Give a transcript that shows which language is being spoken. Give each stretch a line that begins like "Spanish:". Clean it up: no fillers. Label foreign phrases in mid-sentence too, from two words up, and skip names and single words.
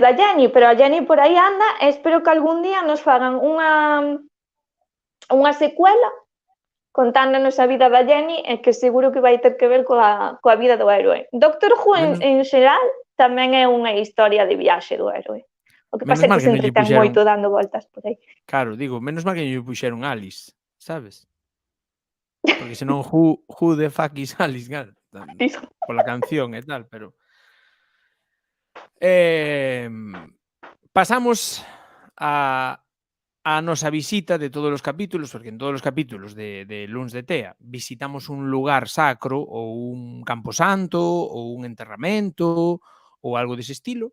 Galician: da Jenny, pero a Jenny por aí anda e espero que algún día nos fagan unha secuela contándonos a vida da Jenny e que seguro que vai ter que ver coa vida do héroe. Doctor Who en xeral tamén é unha historia de viaxe do héroe. O que Menos pasa é mal que que se non lle entretén puxeron, moito dando voltas por aí. claro, digo, menos mal que non lle puxeron Alice, sabes? Porque senón
English: who the fuck is Alice,
Galician: claro, pola canción e tal, pero pasamos a nosa visita de todos os capítulos, porque en todos os capítulos de Luns de Tea visitamos un lugar sacro ou un camposanto ou un enterramento ou algo dese estilo.